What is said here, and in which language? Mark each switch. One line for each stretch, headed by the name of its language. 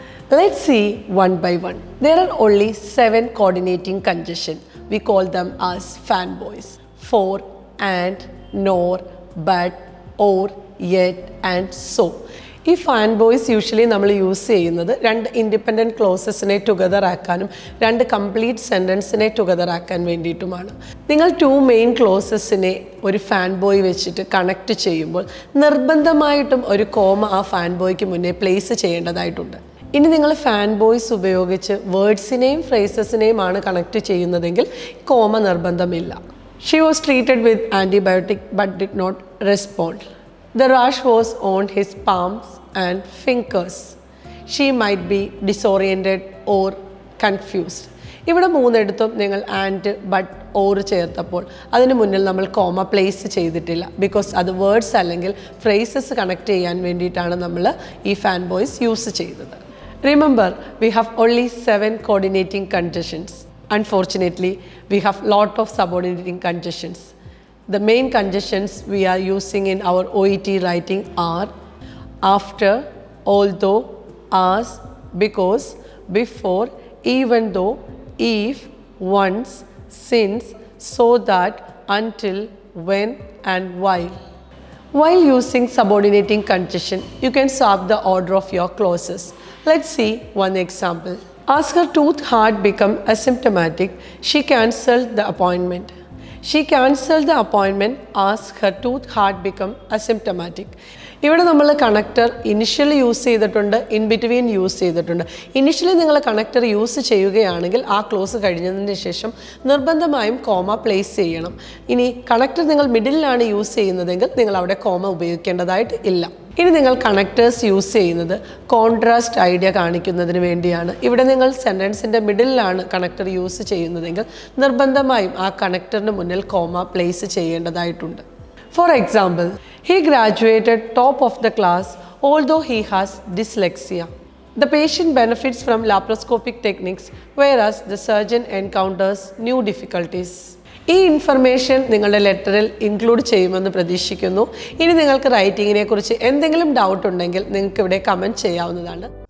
English: Let's see one by one. There are only 7 coordinating conjunctions. We call them as fanboys. For, and, nor, but, or, yet, and so.
Malayalam: ഈ fanboys usually നമ്മൾ use ചെയ്യുന്നത് രണ്ട് independent ക്ലോസസിനെ together ആക്കാനും രണ്ട് complete സെൻറ്റൻസിനെ together ആക്കാൻ വേണ്ടിയിട്ടുമാണ്. നിങ്ങൾ 2 main ക്ലോസസിനെ ഒരു ഫാൻബോയ് വെച്ചിട്ട് കണക്ട് ചെയ്യുമ്പോൾ നിർബന്ധമായിട്ടും ഒരു കോമ ആ ഫാൻബോയ്ക്ക് മുന്നേ പ്ലേസ് ചെയ്യേണ്ടതായിട്ടുണ്ട്. ഇനി നിങ്ങൾ ഫാൻബോയ്സ് ഉപയോഗിച്ച് വേർഡ്സിനെയും ഫ്രേസസിനെയുമാണ് കണക്ട് ചെയ്യുന്നതെങ്കിൽ കോമ നിർബന്ധമില്ല.
English: She was treated with antibiotic but did not respond. The rash was on his palms and fingers. She might be disoriented or confused.
Malayalam: ഇവിടെ മൂന്നിടത്തും നിങ്ങൾ ആൻഡ് ബട്ട് ഓർ ചേർത്തപ്പോൾ അതിന് മുന്നിൽ നമ്മൾ കോമ പ്ലേസ് ചെയ്തിട്ടില്ല. ബിക്കോസ് അത് words അല്ലെങ്കിൽ phrases connect ചെയ്യാൻ വേണ്ടിയിട്ടാണ് നമ്മൾ ഈ ഫാൻബോയ്സ് യൂസ് ചെയ്തത്.
English: Remember, we have only 7 coordinating conjunctions. Unfortunately, we have lot of subordinating conjunctions. The main conjunctions we are using in our OET writing are after, although, as, because, before, even though, if, once, since, so that, until, when, and while. While using subordinating conjunction, you can swap the order of your clauses. Let's see one example. As her tooth had become asymptomatic, she cancelled the appointment. She cancelled the appointment as her tooth had become asymptomatic.
Malayalam: ഇവിടെ നമ്മൾ connector initially use ചെയ്തിട്ടുണ്ട്, in between use ചെയ്തിട്ടുണ്ട്. Initially നിങ്ങൾ connector use ചെയ്യുകയാണെങ്കിൽ ആ close കഴിഞ്ഞതിന് ശേഷം നിർബന്ധമായും കോമ പ്ലേസ് ചെയ്യണം. ഇനി കണക്ടർ നിങ്ങൾ മിഡിലാണ് യൂസ് ചെയ്യുന്നതെങ്കിൽ നിങ്ങൾ അവിടെ കോമ ഉപയോഗിക്കേണ്ടതായിട്ട് ഇല്ല. ഇനി നിങ്ങൾ കണക്ടേഴ്സ് യൂസ് ചെയ്യുന്നത് കോൺട്രാസ്റ്റ് ഐഡിയ കാണിക്കുന്നതിന് വേണ്ടിയാണ്. ഇവിടെ നിങ്ങൾ സെൻറ്റൻസിൻ്റെ മിഡിലാണ് കണക്ടർ യൂസ് ചെയ്യുന്നതെങ്കിൽ നിർബന്ധമായും ആ കണക്ടറിന് മുന്നിൽ കോമ പ്ലേസ് ചെയ്യേണ്ടതായിട്ടുണ്ട്.
English: For example, he graduated top of the class although he has dyslexia. The patient benefits from laparoscopic techniques whereas the surgeon encounters new difficulties.
Malayalam: ഈ ഇൻഫർമേഷൻ നിങ്ങളുടെ ലെറ്ററിൽ ഇൻക്ലൂഡ് ചെയ്യുമെന്ന് പ്രതീക്ഷിക്കുന്നു. ഇനി നിങ്ങൾക്ക് റൈറ്റിങ്ങിനെ കുറിച്ച് എന്തെങ്കിലും ഡൗട്ട് ഉണ്ടെങ്കിൽ നിങ്ങൾക്ക് ഇവിടെ കമൻറ്റ് ചെയ്യാവുന്നതാണ്.